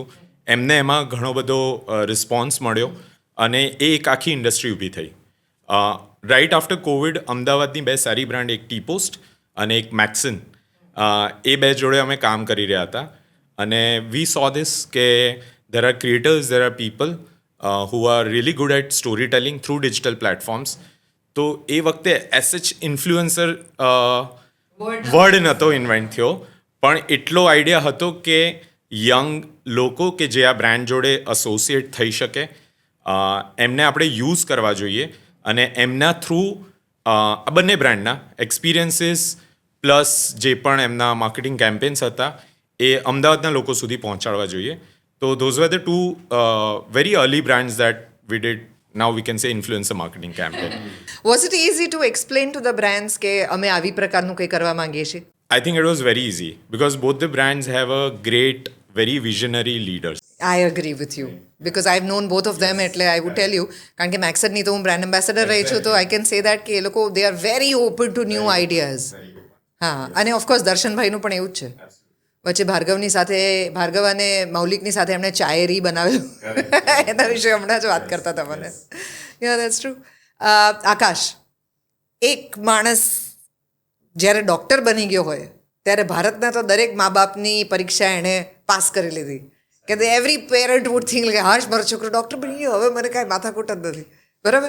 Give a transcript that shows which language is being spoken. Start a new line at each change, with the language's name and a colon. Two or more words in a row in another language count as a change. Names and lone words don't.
Gujarati: એમને એમાં ઘણો બધો રિસ્પોન્સ મળ્યો અને એ એક આખી ઇન્ડસ્ટ્રી ઊભી થઈ.
English: right after Covid
Gujarati: અમદાવાદની 2 સારી બ્રાન્ડ, એક ટી પોસ્ટ અને એક મેક્સિન, એ 2 જોડે અમે કામ કરી રહ્યા હતા.
English: અને we saw this કે there are creators, there are people who are really good at storytelling through digital platforms.
Gujarati: તો એ વખતે એસએચ
English: influencer word
Gujarati: નહોતો ઇન્વેન્ટ થયો, પણ એટલો આઈડિયા હતો કે યંગ લોકો કે જે આ બ્રાન્ડ જોડે એસોસિએટ થઈ શકે, એમને આપણે યુઝ કરવા જોઈએ અને એમના થ્રુ આ બંને બ્રાન્ડના એક્સપિરિયન્સીસ પ્લસ જે પણ એમના
English: marketing campaigns
Gujarati: હતા એ અમદાવાદના લોકો સુધી પહોંચાડવા જોઈએ.
English: So those were the 2 very early brands that we did. Now we can say influencer marketing campaign. Was it easy to explain to the brands
Gujarati: કે અમે આવી પ્રકારનું કંઈ કરવા માંગીએ છીએ?
English: I think it was very easy because both the brands have a great, very visionary leaders. I agree with you because I've known both of them. એટલે I would tell you,
Gujarati: કારણ કે મેક્સરની તો હું
English: brand ambassador
Gujarati: રહી છું, તો
English: I can say that
Gujarati: કે એ લોકો
English: they are very open to new ideas.
Gujarati: હા, અને ઓફકોર્સ દર્શનભાઈનું પણ એવું જ છે. વચ્ચે ભાર્ગવ અને મૌલિકની સાથે એમણે ચાયરી બનાવેલું, એના વિશે હમણાં જ વાત કરતા હતા મને.
English: ya that's true.
Gujarati: આકાશ, એક માણસ જ્યારે ડૉક્ટર બની ગયો હોય ત્યારે ભારતના તો દરેક મા બાપની પરીક્ષા એણે પાસ કરી લીધી કે
English: every parent would think
Gujarati: કે હાશ મારો છોકરો ડૉક્ટર બની ગયો, હવે મને કાંઈ માથાકૂટ જ નથી, બરાબર?